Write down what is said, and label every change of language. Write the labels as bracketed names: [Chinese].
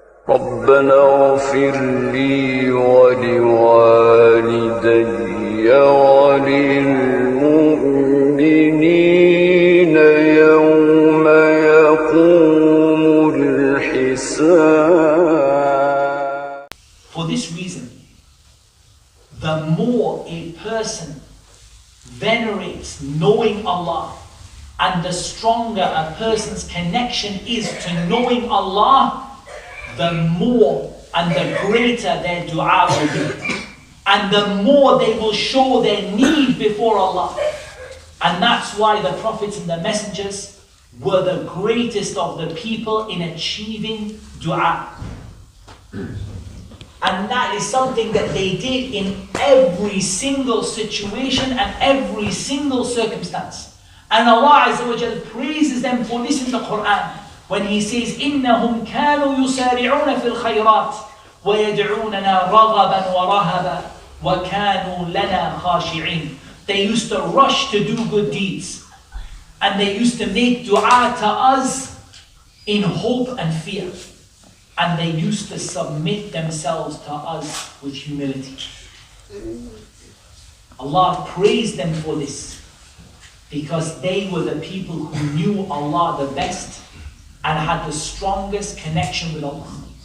[Arabic] ربنا اغفر لي ولوالدي وللمؤمنين يوم يقوم الحساب. [English] For this reason, the more a person venerates knowing Allah, and the stronger a person's connection is to knowing Allah, the more and the greater their dua will be. And the more they will show their need before Allah. And that's why the prophets and the messengers were the greatest of the people in achieving dua. And that is something that they did in every single situation and every single circumstance. And Allah Azza wa Jal praises them for this in the Quran. When He says, [Arabic] إِنَّهُمْ كَانُوا يُسَارِعُونَ فِي الْخَيْرَاتِ وَيَدْعُونَنَا رَغَبًا وَرَهَبًا وَكَانُوا لَنَا خَاشِعِينَ. [English] They used to rush to do good deeds. And they used to make dua to us in hope and fear. And they used to submit themselves to us with humility. Allah praised them for this, because they were the people who knew Allah the best and had the strongest connection with Allah.